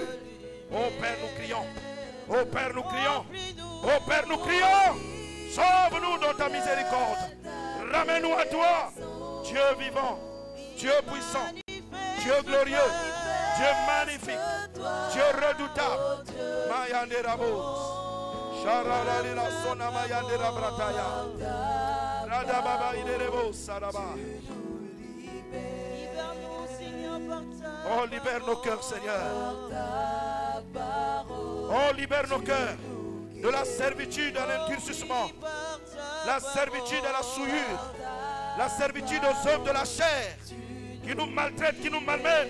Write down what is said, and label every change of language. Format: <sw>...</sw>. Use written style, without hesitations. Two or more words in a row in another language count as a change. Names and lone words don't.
<fr>Oh Père, nous crions. Oh Père, nous crions. Oh Père, nous crions. Sauve-nous dans ta miséricorde. Ramène-nous à toi. Dieu vivant. Dieu puissant. Dieu glorieux. Dieu magnifique. Dieu redoutable. Mayande Rabo. Sharada la sona mayande rabrataya. Rada baba iderebo saraba. Oh, libère nos cœurs, Seigneur. Oh, libère nos cœurs de la servitude à l'endurcissement, la servitude à la souillure, la servitude aux œuvres de la chair qui nous maltraitent, qui nous malmènent.</fr>